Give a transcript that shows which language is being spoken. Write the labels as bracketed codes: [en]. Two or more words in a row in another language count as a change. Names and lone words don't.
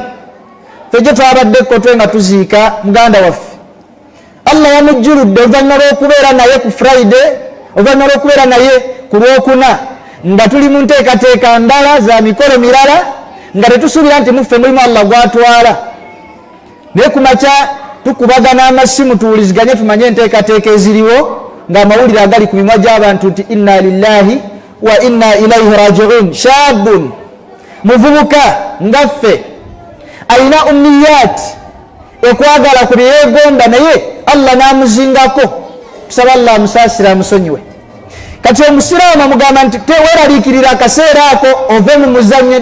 [lg] Ffe gye twabadde kkotwe nga tuziika muganda waffe, Allah yamujjuludde oluvannyuma lw'okubeera naye ku Friday, oluvannyuma lw'okubeera naye ku Lwokuna nga tuli mu nteekateeka ndala za mikolo mirala nga tetusuubira nti muffe mulimu Allah gwatwala. Naye ku makya tukubagana amasimu tuwuliziganye tumanye enteekateeka eziriwo ng'amawulire agali ku mimwa gy'abantu nti [ar] إنا لله وإنا إليه راجعون. [lg] Shaabun, muvubuka ngaffe alina umniyat, ekwagala ku byeyeegomba, naye Allah n'amuzingako. Tusaba Allah amusaasira amusonyiwe. Kati omusiraamu amugamba nti teweeraliikirira akaseera ako ove mu muzannyo.